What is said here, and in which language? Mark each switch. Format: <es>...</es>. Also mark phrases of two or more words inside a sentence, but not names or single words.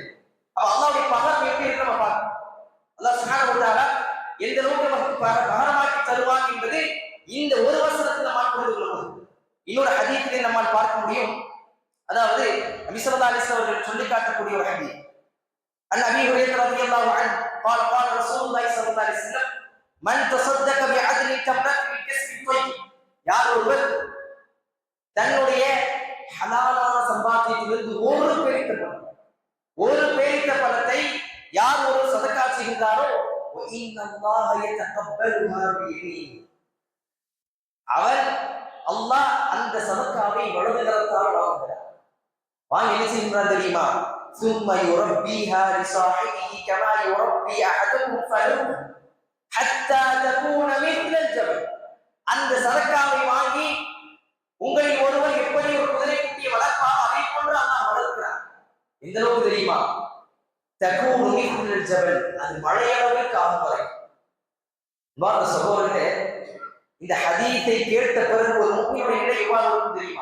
<ta>அப்ப அல்லாஹ்வுடைய பகரம் எப்படி இருக்கு நம்ம பார்க்கணும்.</ta> <ar>الله سبحانه وتعالى</ar> <ta>எந்த அளவுக்கு நமக்கு பகரமாக்கி தருவான் என்பது இந்த ஒரு வசனத்தில் நம்ம புரிந்து கொள்ள முடியும். இன்னொரு ஹதீஸிலே நம்மால் பார்க்க முடியும். அதாவது நபி</ta> <ar>صلى الله عليه وسلم</ar> <ta>அவர்கள் சொல்லி காட்டக்கூடிய ஒரு ஹதீஸ்.</ta> <ar>عن أبي هريرة رضي الله عنه قال قال رسول الله صلى الله عليه وسلم من تصدق بعدل تمرة بكسب الطيب.</ar> <ta>யார் ஒருவர் தன்னுடைய ஹலாலான சம்பாத்தியத்திலிருந்து ஒரு பேரித்த பணத்தை யார் ஒரு சதக்கா செய்கிறாரோ அவர் அல்லாஹ் அந்த சதக்காவை வலது கரத்தால் வாங்குகிறார். வாங்கி என்ன செய்கிறார் தெரியுமா?</ta> <ar>ثم يربيها لصاحبه كما يربي احدكم فلو حتى تكون مثل الجبل.</ar> <ta>அந்த சதக்காவை வாங்கி உங்களில் ஒருவர் எப்படி ஒரு குதிரைக்குட்டியை வளர்ப்பாரோ அதை போன்று அல்லாஹ் வளர்க்கிறார். எந்த அளவுக்கு தெரியுமா?</ta> <ar>تكون مثل الجبل.</ar> <ta>அது மழையளவுக்கு ஆகும் வரை. சகோதரர்களே, இந்த ஹதீஸை கேட்ட பிறகு ஒரு முஃமினுடைய நிலை எவ்வாறு இருக்கும் தெரியுமா?</ta>